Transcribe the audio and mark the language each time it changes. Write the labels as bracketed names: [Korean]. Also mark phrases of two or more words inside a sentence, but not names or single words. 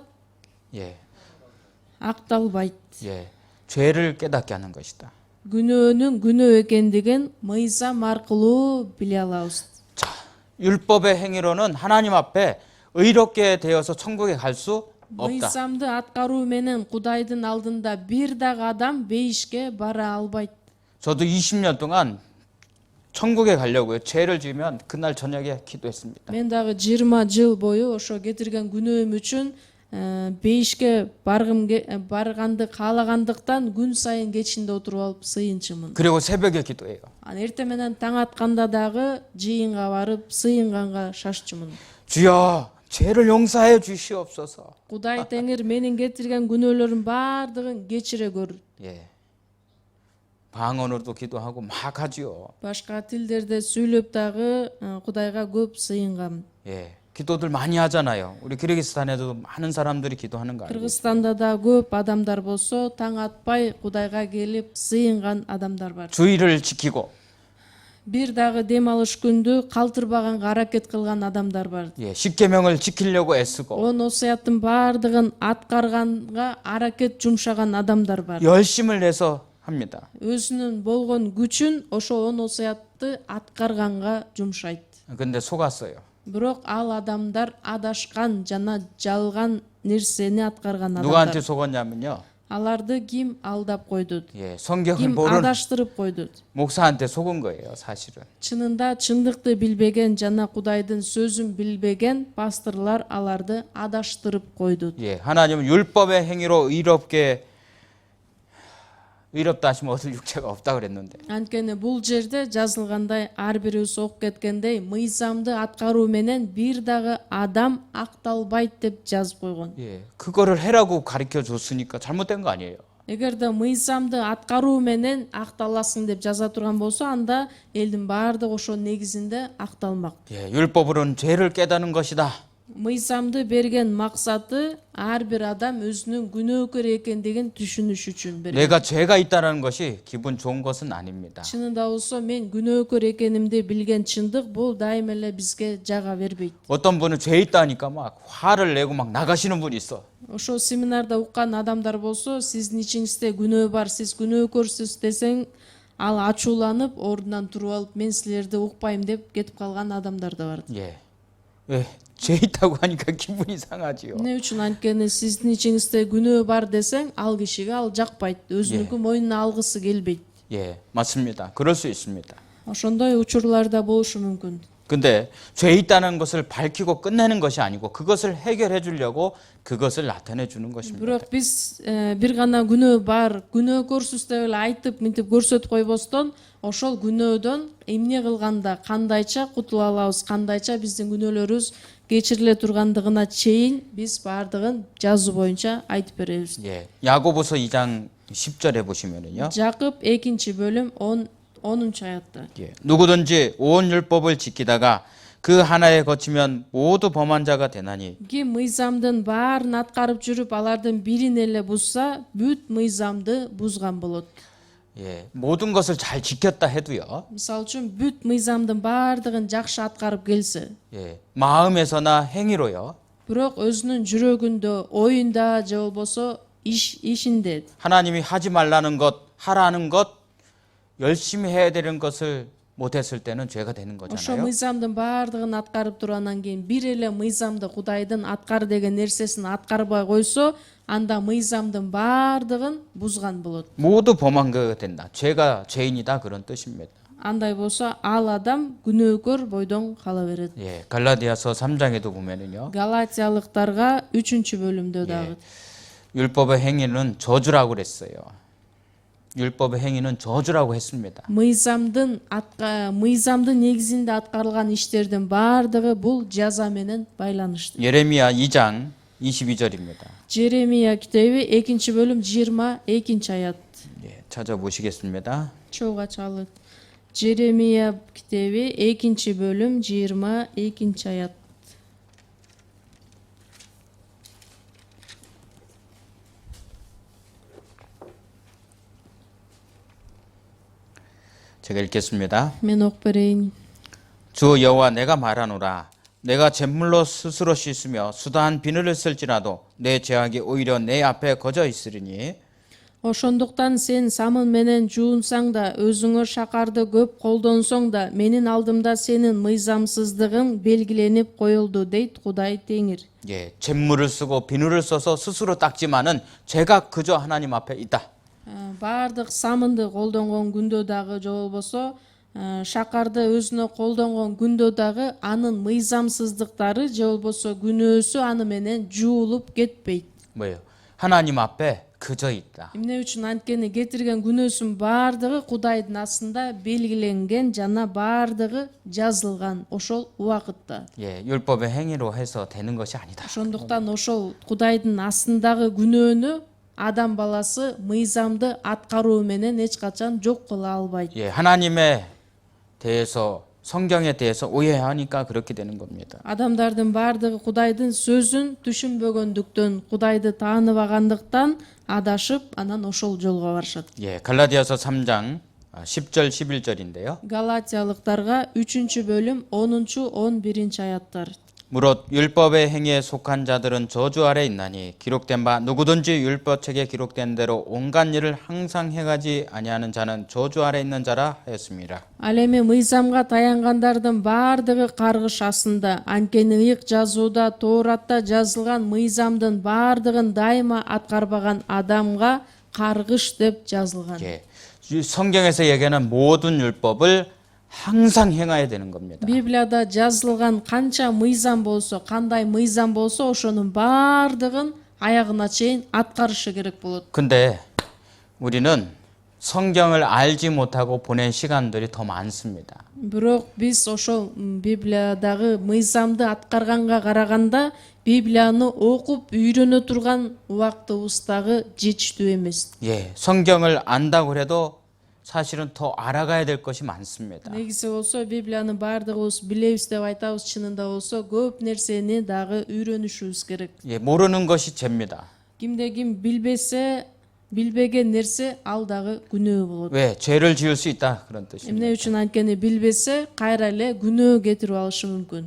[Korean] 예, [Kyrgyz] Акталбайт. [Korean] 예, 죄를 깨닫게 하는 것이다. [Kyrgyz] Күнөөнүн күнөө экендигин мыйзам аркылуу биле алабыз. [Korean] 자, 율법의 행위로는 하나님 앞에 의롭게 되어서 천국에 갈 수 없다. [Kyrgyz] Мыйзамды аткаруу менен Кудайдын алдында бир дагы адам бейишке бара албайт. [Korean] 저도 20년 동안 천국에 가려고요. 죄를 지으면 그날 저녁에 기도했습니다. [Kyrgyz] Мен дагы 20 жыл бою ошо кетирген күнөөм үчүн бейишке барганды каалагандыктан күн сайын кечинде отуруп алып сыйынчумун. [Korean] 그리고 새벽에 기도해요. [Kyrgyz] Эртең менен таң атканда дагы жыйынга барып сыйынганга шашчумун. [Korean] 주여, 죄를 용서해 주시옵소서. [Kyrgyz] Кудай Теңир менин кетирген күнөөлөрүм баардыгын кечире көр. [Korean] 예. 방언으로도 기도하고 막 하지요. [Kyrgyz] Башка тилдерде сүйлөп дагы Кудайга көп сыйынгам. [Korean] 예. 기도들 많이 하잖아요. 우리 키르기스탄에도 많은 사람들이 기도하는 거 알고 있어요. [Kyrgyz] Кыргызстанда да көп адамдар болсо, таң атпай Кудайга келип сыйынган адамдар бар. [Korean] 주의를 지키고 [Kyrgyz] бир дагы дем алыш күндү калтырбаганга аракет кылган адамдар бар. [Korean] 예, 십계명을 지키려고 애쓰고 [Kyrgyz] 10 осуяттын баардыгын аткарганга аракет жумшаган адамдар бар. [Korean] 열심을 내서 합니다. [Kyrgyz] Өзүнүн болгон күчүн ошо 10 осуятты аткарганга жумшайт. [Korean] 근데 속았어요. [Kyrgyz] Бирок ал адамдар адашкан жана жалган нерсени аткарган [Korean] 누구한테 [Kyrgyz] адамдар. [Korean] 속았냐면요. [Kyrgyz] Аларды ким алдап койду? [Korean] 예, 성경을 [Kyrgyz] Ким [Korean] 모르는 [Kyrgyz] адаштырып койду? [Korean] 목사한테 속은 거예요, 사실은. [Kyrgyz] Чынында чындыкты билбеген жана Кудайдын сөзүн билбеген пасторлар аларды адаштырып койду. [Korean] 예, 하나님은 율법의 행위로 의롭다 하시면 어딜 육체가 없다 그랬는데. [Kyrgyz] Анткени бул жерде жазылгандай ар бирибиз окуп кеткендей мыйзамды аткаруу менен бир дагы адам акталбайт деп жазып койгон. [Korean] 예, 그거를 해라고 가르쳐 줬으니까 잘못된 거 아니에요. [Kyrgyz] Эгерде мыйзамды аткаруу менен акталасың деп жаза турган болсо, анда элдин баардыгы ошо негизинде акталмак. [Korean] 예, 율법으로는 죄를 깨닫는 것이다. [Kyrgyz] Мыйзамды берген максаты ар бир адам өзүнүн күнөөкөр экендигин түшүнүш үчүн берген. [Korean] 내가 죄가 있다는 것이 기분 좋은 것은 아닙니다. [Kyrgyz] Чынында болсо мен күнөөкөр экенимди билген чындык бул дайым эле бизге жага бербейт. [Korean] 어떤 분은 죄 있다니까 막 화를 내고 막 나가시는 분이 있어. [Kyrgyz] Ошо семинарда уккан адамдар болсо, сиздин ичиңизде күнөө бар, сиз күнөөкөрсүз десең, ал ачууланып, ордунан туруп алып, мен силерди укпайм деп кетип калган адамдар да бар. [Korean] 예, 왜 죄 있다고 하니까 기분이 상하지요. [Kyrgyz] Эмне үчүн? Анткени сиздин ичиңизде күнөө бар десең, ал кишиге ал жакпайт, өзүнүкү мойнуна алгысы келбейт. [Korean] 예, 맞습니다. 그럴 수 있습니다. [Kyrgyz] Ошондой учурлар да болушу мүмкүн. [Korean] 근데 죄 있다는 것을 밝히고 끝내는 것이 아니고 그것을 해결해 주려고 그것을 나타내 주는 것입니다. [Kyrgyz] Бирок биз бир гана күнөө бар, күнөөкөрсүз деп эле айтып, мынтип көрсөтүп койбостон, ошол күнөөдөн эмне кылганда кандайча кутула алабыз, кандайча биздин күнөөлөрүбүз кечириле тургандыгына чейин биз баардыгын жазуу боюнча айтып беребиз. [Korean] 예, 야고보서 2장 10절에 보시면은요. [Kyrgyz] Жакып 2-бөлүм 10-аятта. [Korean] 예, 누구든지 온 율법을 지키다가 그 하나에 거치면 모두 범한 자가 되나니 [Kyrgyz] Ким мыйзамдын баарын аткарып жүрүп, алардын бирин эле бузса, бүт мыйзамды бузган болот. [Korean] 예, 모든 것을 잘 지켰다 해도요. [Kyrgyz] Мисалы үчүн бүт мыйзамдын баардыгын жакшы аткарып келсе, [Korean] 예, 마음에서나 행위로요. [Kyrgyz] бирок өзүнүн жүрөгүндө, оюнда же болбосо ишинде [Korean] 하나님이 하지 말라는 것, 하라는 것, 열심히 해야 되는 것을 못했을 때는 죄가 되는 [Kyrgyz] ошо [Korean] 거잖아요. [Kyrgyz] мыйзамдын баардыгын аткарып тургандан кийин бир эле мыйзамды, Кудайдын аткар деген нерсесин аткарбай койсо, анда мыйзамдын баардыгын бузган болот. [Korean] 모두 범한 거 된다. 죄가 죄인이다 그런 뜻입니다. [Kyrgyz] Андай болсо, ал адам күнөөкөр бойдон кала берет. [Korean] 예, 갈라디아서 3장에도 보면은요. [Kyrgyz] Галатиялыктарга 3-бөлүмдө дагы [Korean] 율법의 행위는 저주라고 그랬어요. 율법의 행위는 저주라고 했습니다. [Kyrgyz] мыйзамдын негизинде аткарылган иштердин баардыгы бул жаза менен байланыштуу. [Korean] 예레미야 2장 22절입니다. [Kyrgyz] Жеремия китеби 2-бөлүм 22-аят. [Korean] 예, 찾아보시겠습니다. Чоуга чалыт. [Kyrgyz] Жеремия китеби 2-бөлүм 22-аят. [Korean] 제가 읽겠습니다. [Kyrgyz] Мен окуп берейин. [Korean] 주 여호와 내가 말하노라. 내가 잿물로 스스로 씻으며 수다한 비누를 쓸지라도 내 죄악이 오히려 내 앞에 거저 있으리니 [Kyrgyz] Ошондуктан сен самын менен жуунсаң да, өзүңө шакарды көп колдонсоң да, менин алдымда сенин мыйзамсыздыгың белгиленип коюлду, дейт Кудай Теңир. [Korean] 예, 잿물을 쓰고 비누를 써서 스스로 닦지만은 죄가 그저 하나님 앞에 있다. [Kyrgyz] Баардык самынды колдонгон күндө дагы же болбосо шакарды өзүнө колдонгон күндө дагы анын мыйзамсыздыктары же болбосо күнөөсү аны менен жуулуп кетпейт. [Korean] 뭐예요? 하나님 앞에 그저 있다. [Kyrgyz] Эмне үчүн? Анткени кетирген күнөөсүн баардыгы Кудайдын астында белгиленген жана баардыгы жазылган ошол убакытта. [Korean] 예, 율법의 행위로 해서 되는 것이 아니다. [Kyrgyz] Ошондуктан ошол Кудайдын астындагы күнөөнү адам баласы мыйзамды аткаруу менен эч качан жок кыла албайт. [Korean] 예, 하나님에 대해서 성경에 대해서 오해하니까 그렇게 되는 겁니다. [Kyrgyz] Адамдардын баардыгы Кудайдын сөзүн түшүнбөгөндүктөн, Кудайды тааныбагандыктан адашып, анан ошол жолго барышат. [Korean] 예, 갈라디아서 3장 10절 11절인데요. [Kyrgyz] Галатиялыктарга 3-бөлүм 10-11 аяттар. [Korean] 무릇 율법의 행위에 속한 자들은 저주 아래 있나니 기록된 바 누구든지 율법책에 기록된 대로 온갖 일을 항상 행하지 아니하는 자는 저주 아래 있는 자라 하였습니다. [Kyrgyz] Ал эми мыйзамга таянгандардын баардыгы каргыш астында. Анткени ыйык жазууда Тооратта жазылган мыйзамдын баардыгын дайыма аткарбаган адамга каргыш деп жазылган. [Korean] 예, 성경에서 얘기하는 모든 율법을 항상 행해야 되는 겁니다. [Kyrgyz] Библияда жазылган канча мыйзам болсо, кандай мыйзам болсо, ошонун баардыгын аягына чейин аткарышы керек болот. [Korean] 근데 우리는 성경을 알지 못하고 보낸 시간들이 더 많습니다. [Kyrgyz] Бирок биз ошол Библиядагы мыйзамды аткарганга караганда Библияны окуп үйрөнө турган убактыбыздагы жетиштүү эмес. [Korean] 예, 성경을 안다고 해도 사실은 더 알아가야 될 것이 많습니다. [Kyrgyz] Негизи болсо Библияны баардыгыбыз билебиз деп айтабыз, чынында болсо көп нерсени дагы үйрөнүшүбүз керек. [Korean] 예, 모르는 것이 죄입니다. [Kyrgyz] Кимде ким билбесе, билбеген нерсе ал дагы күнөө болот. [Korean] 왜? 죄를 지을 수 있다 그런 뜻입니다. [Kyrgyz] Эмне үчүн анткени билбесе, кайра эле күнөө кетирип алышы мүмкүн.